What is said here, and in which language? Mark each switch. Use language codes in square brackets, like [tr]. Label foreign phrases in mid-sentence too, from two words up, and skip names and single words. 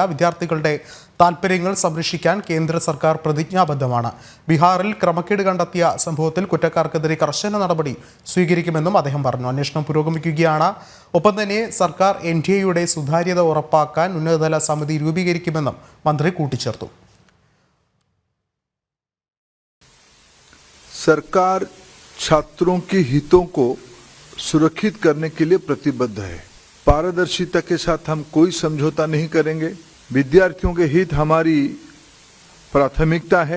[ml] വിദ്യാർത്ഥികളുടെ താൽപ്പര്യങ്ങൾ സംരക്ഷിക്കാൻ കേന്ദ്ര സർക്കാർ പ്രതിജ്ഞാബദ്ധമാണ്. ബീഹാറിൽ ക്രമക്കേട് കണ്ടെത്തിയ സംഭവത്തിൽ കുറ്റക്കാർക്കെതിരെ കർശന നടപടി സ്വീകരിക്കുമെന്നും അദ്ദേഹം പറഞ്ഞു. അന്വേഷണം പുരോഗമിക്കുകയാണ്. ഒപ്പം തന്നെ സർക്കാർ NTA സുതാര്യത ഉറപ്പാക്കാൻ ഉന്നതതല സമിതി രൂപീകരിക്കുമെന്നും മന്ത്രി കൂട്ടിച്ചേർത്തു. [hi] सरकार छात्रों के हितों को सुरक्षित करने के लिए प्रतिबद्ध है। पारदर्शिता के साथ हम कोई समझौता नहीं करेंगे। विद्यार्थियों के हित हमारी प्राथमिकता है।